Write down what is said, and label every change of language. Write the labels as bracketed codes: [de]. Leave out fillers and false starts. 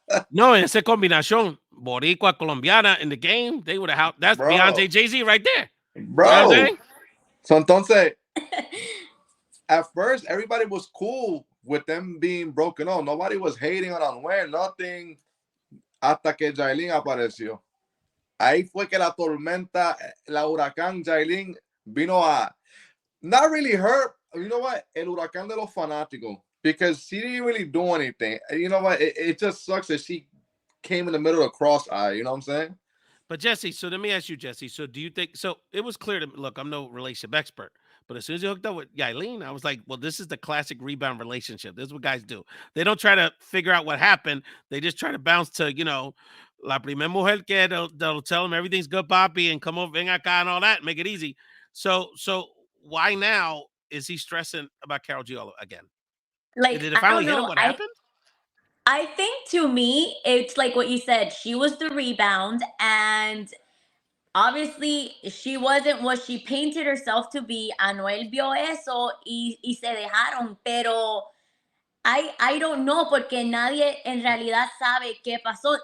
[en] No, [es] esa combinación boricua colombiana [en] in the game, they would have. That's Beyonce, Jay-Z right there, bro. So [es] entonces, [en] at first everybody was cool with them being broken up. Nobody was hating on Anuel, nothing. [es] Hasta que Yailin apareció. Ahí fue que la tormenta, la huracán Yailin vino a [en] not really hurt. You know what? [es] El huracán de los fanáticos. [en] Because she didn't really do anything. You know what? It just sucks that she came in the middle of cross eye. You know what I'm saying? But Jesse, so let me ask you, Jesse. So do you think? So it was clear to me. Look, I'm no relationship expert, but as soon as you hooked up with Yailin, I was like, well, this is the classic rebound relationship. This is what guys do. They don't try to figure out what happened. They just try to bounce to [es] la primera mujer que [en] they'll tell them everything's good, papi, and come over, [es] ven acá, [en] and all that, make it easy. So why now is he stressing about Karol G all again? Did it finally hit him? What happened? I think to me, it's like what you said. She was the rebound, and obviously she wasn't what she painted herself to be. [es] Anuel vio eso y se dejaron, pero [en] I don't know [es] porque nadie en realidad sabe qué pasó.